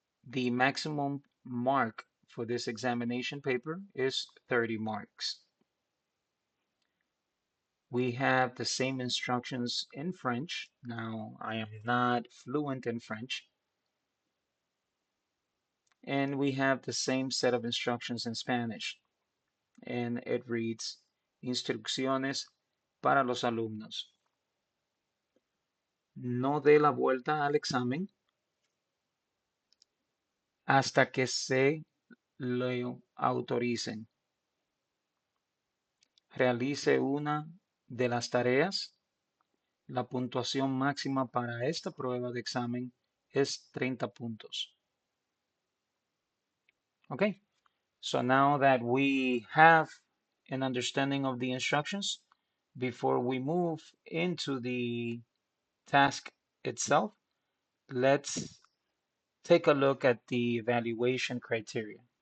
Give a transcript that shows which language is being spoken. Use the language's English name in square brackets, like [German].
[English] The maximum mark for this examination paper is 30 marks. We have the same instructions in French. Now, I am not fluent in French. And we have the same set of instructions in Spanish. And it reads, [Spanish] Instrucciones para los alumnos. No dé la vuelta al examen hasta que se lo autoricen. Realice una de las tareas. La puntuación máxima para esta prueba de examen es 30 puntos. [English] Okay, so now that we have an understanding of the instructions, before we move into the task itself, let's take a look at the evaluation criteria.